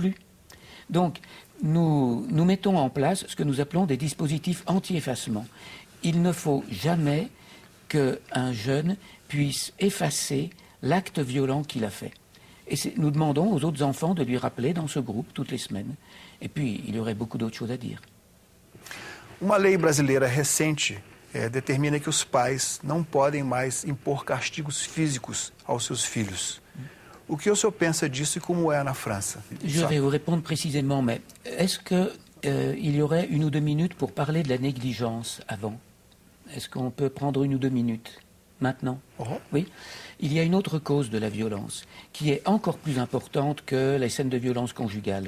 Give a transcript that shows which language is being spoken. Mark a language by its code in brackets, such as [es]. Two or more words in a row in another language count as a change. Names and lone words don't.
[fr] » Donc, nous mettons en place ce que nous appelons des dispositifs anti-effacement. Il ne faut jamais qu'un jeune puisse effacer l'acte violent qu'il a fait. Et nous demandons aux autres enfants de lui rappeler dans ce groupe toutes les semaines. Et puis, il y aurait beaucoup d'autres choses à dire. [pt] Uma lei brasileira recente determina que os pais não podem mais impor castigos físicos aos seus filhos. O que o senhor pensa disso e como é na França? [fr] Je vais vous répondre précisément, mais est-ce qu'il y aurait 1 ou 2 minutes pour parler de la négligence avant? Est-ce qu'on peut prendre 1 ou 2 minutes maintenant? Oui. Il y a une autre cause de la violence qui est encore plus importante que les scènes de violence conjugale.